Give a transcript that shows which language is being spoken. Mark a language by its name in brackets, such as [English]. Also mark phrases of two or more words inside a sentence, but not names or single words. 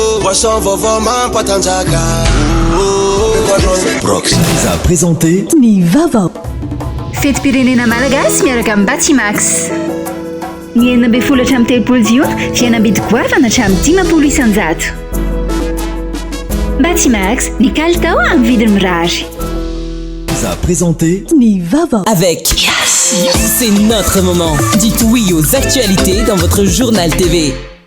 [Malagasy] information vaovao mampatanjaka. [French] Prox vous a présenté [Malagasy] ny vaovao. Fetim-pirenena malagasy miaraka amin'ny Batimax. Ny 12 hatramin'ny 13 jiona fihenam-bidy goavana hatramin'ny 10 isanjato. Batimax, ny kalitao amin'ny vidiny mirary. [French] Vous a présenté [Malagasy] ny vaovao. [French] Avec c'est notre moment. Dites oui aux actualités dans votre journal TV.